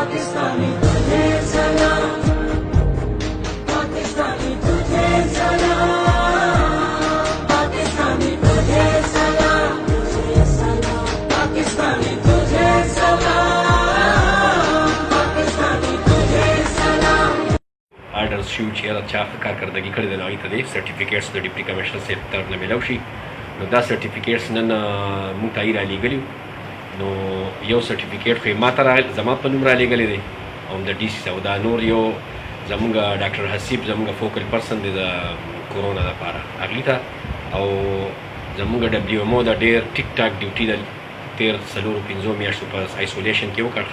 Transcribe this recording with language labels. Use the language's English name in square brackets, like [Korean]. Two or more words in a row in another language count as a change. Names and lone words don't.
[Urdu] پاکستانی تجھے سلام، پاکستانی تجھے سلام، پاکستانی تجھے سلام، تجھے سلام، پاکستانی تجھے سلام، پاکستانی تجھے سلام. [Pashto] آرډرز شو چې یاره چا ښه کارکردګي کړې ده نو هغوی ته د سرټیفیکیټس د [English] deputy commissioner [Pashto] صاحب طرف نه میلاو شي. نو دا سرټیفیکیټس نن مونږ ته رالیږلي نو یو سرټیفیکیټ خو یې ما ته زما په نوم رالیږلی دی او د ډي سي او دا نور یو زمونږ ډاکټر حسیب زمونږ [English] focal person [Pashto] دی د کورونا دپاره هغوی ته او زمونږ ډبلیو ایم او دا ډېر ټیک ټاک ډیوټي ده تېر څلورو پنځو میاشتو په آیسولیشن کې وکړ.